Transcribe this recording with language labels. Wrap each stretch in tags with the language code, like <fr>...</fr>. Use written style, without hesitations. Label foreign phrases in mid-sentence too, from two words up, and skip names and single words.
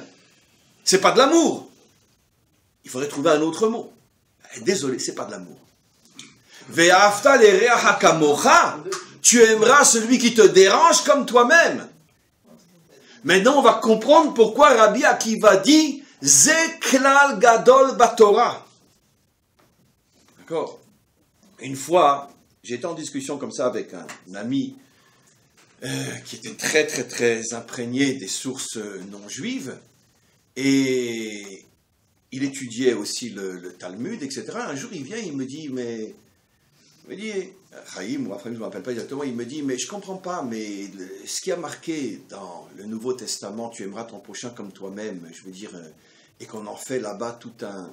<fr>C'est pas de l'amour. Il faudrait trouver un autre mot. Désolé, c'est pas de l'amour.</fr> <he>ואהבת לרעך כמוך.</he> <fr>Tu aimeras celui qui te dérange comme toi-même. Maintenant, on va comprendre pourquoi Rabbi Akiva dit</fr> <he>זה כלל גדול בתורה.</he> <fr>D'accord? Une fois, j'étais en discussion comme ça avec un ami qui était très, très, très imprégné des sources non juives. Et il étudiait aussi le Talmud, etc. Un jour, il vient, il me dit, Chaim, ou après, je ne me rappelle pas exactement, il me dit, mais je ne comprends pas, mais ce qui a marqué dans le Nouveau Testament, tu aimeras ton prochain comme toi-même, je veux dire, et qu'on en fait là-bas tout un...</fr>